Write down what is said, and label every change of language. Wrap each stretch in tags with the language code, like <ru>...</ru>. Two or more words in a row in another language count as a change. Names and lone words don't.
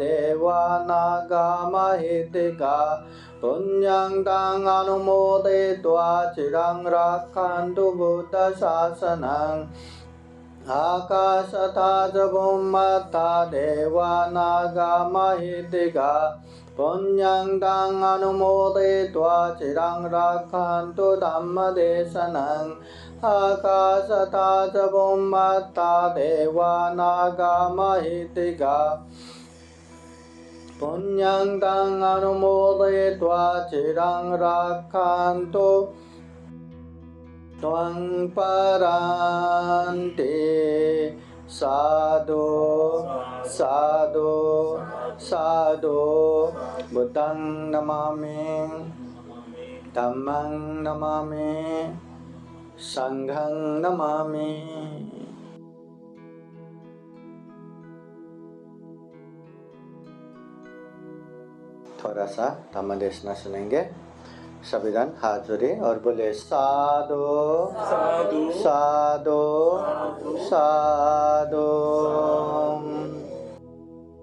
<pi>देवानागामहितिका पुण्यं तं अनुमोदयित्वा चिरं रक्षन्तु बुद्धशासनम् आकाशता च भूमता देवानागामहितिका पुण्यं तं अनुमोदयित्वा चिरं रक्षन्तु धम्मदेशनम् आकाशता च भूमता देवानागामहितिका पुण्यं तं अनुमोदयित्वा चिरं रक्षन्तु त्वं परान्ते साधु साधु साधु बुद्धं नमामि धम्मं नमामि संघं नमामि।</pi> <hi>थोड़ा सा धम्मदेशना सुनेंगे। सभी जन हाथ जोड़े और बोले साधु साधु साधु साधु।</hi>